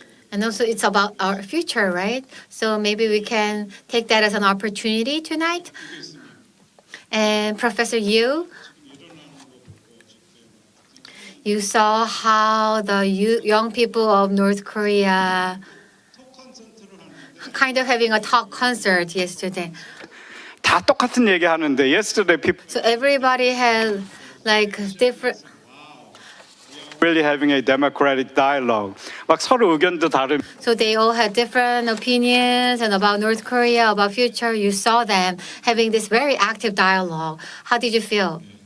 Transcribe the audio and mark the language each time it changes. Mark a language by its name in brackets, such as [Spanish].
[English] And also it's about our future, right? So maybe we can take that as an opportunity tonight. And Professor Yu, you saw how the young people of North Korea kind of having a talk concert yesterday. [Korean] 다 똑같은 얘기 하는데 [English] yesterday people So everybody had like different. really having a democratic dialogue. [Korean] 막 서로 의견도 다른. [English] So they all had different opinions and about North Korea, about future. You saw them having this very active dialogue. How did you feel?